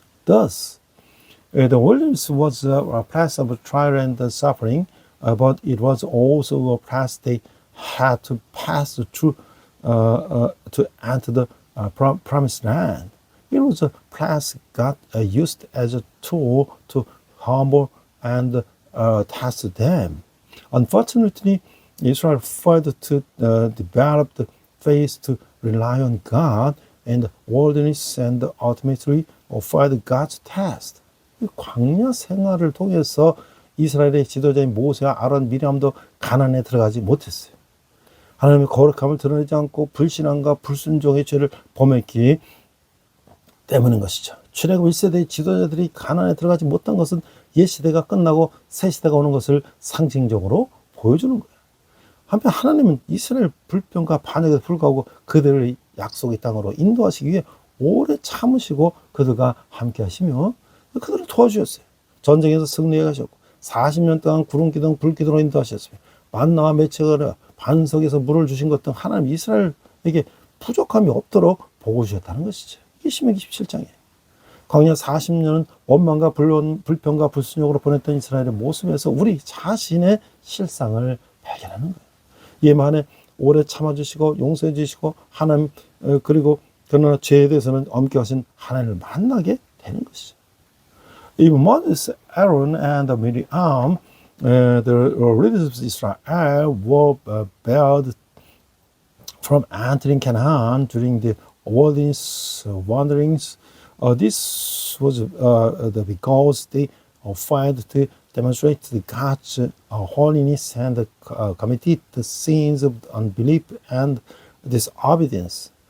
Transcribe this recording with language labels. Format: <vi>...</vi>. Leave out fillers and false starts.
<en>Thus, the wilderness was a place of trial and suffering, but it was also a place they had to pass through to enter the promised land. It was a place God used as a tool to humble and test them. Unfortunately, Israel failed to develop the faith to rely on God in the wilderness and ultimately failed God's test.</en> <ko>이 광야 생활을 통해서 이스라엘의 지도자인 모세와 아론, 미리암도 가나안에 들어가지 못했어요. 하나님의 거룩함을 드러내지 않고 불신앙과 불순종의 죄를 범했기 때문인 것이죠. 출애굽 1세대의 지도자들이 가나안에 들어가지 못한 것은 옛 시대가 끝나고 새 시대가 오는 것을 상징적으로 보여주는 거예요. 한편 하나님은 이스라엘 불평과 반역에도 불구하고 그들을 약속의 땅으로 인도하시기 위해 오래 참으시고 그들과 함께 하시며 그들을 도와주셨어요. 전쟁에서 승리해 가셨고 40년 동안 구름 기둥 불 기둥으로 인도하셨으며 만나와 매체가 반석에서 물을 주신 것 등 하나님 이스라엘에게 부족함이 없도록 보고 주셨다는 것이죠. 이게 신명기 17장이에요. 광야 40년은 원망과 불평과 불순종으로 보냈던 이스라엘의 모습에서 우리 자신의 실상을 발견하는 거예요. 이에 만에 오래 참아주시고 용서해 주시고 하나님 그리고 그러나 죄에 대해서는 엄격하신 하나님을 만나게 되는 것이죠.</ko> <en>Even Moses, Aaron, and Miriam, the leaders of Israel were barred from entering Canaan during the wilderness wanderings. This was because they failed to demonstrate God's holiness and committed the sins of unbelief and disobedience.</en>